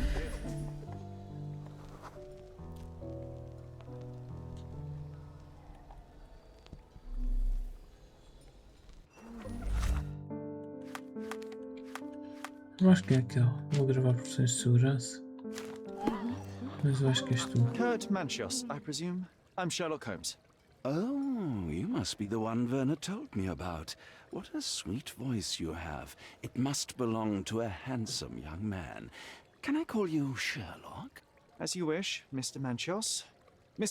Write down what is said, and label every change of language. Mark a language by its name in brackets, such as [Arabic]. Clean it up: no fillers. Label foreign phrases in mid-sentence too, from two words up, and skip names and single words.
[Portuguese] Eu acho que é aquele. Vou gravar por questões de segurança. Mas eu acho que és tu. [English] Kurt Manchios, I presume. I'm Sherlock Holmes. Oh, you must be the one Werner told me about. What a sweet voice you have. It must belong to a handsome young man. Can I call you Sherlock? As you wish, Mr. Manchios. Mr.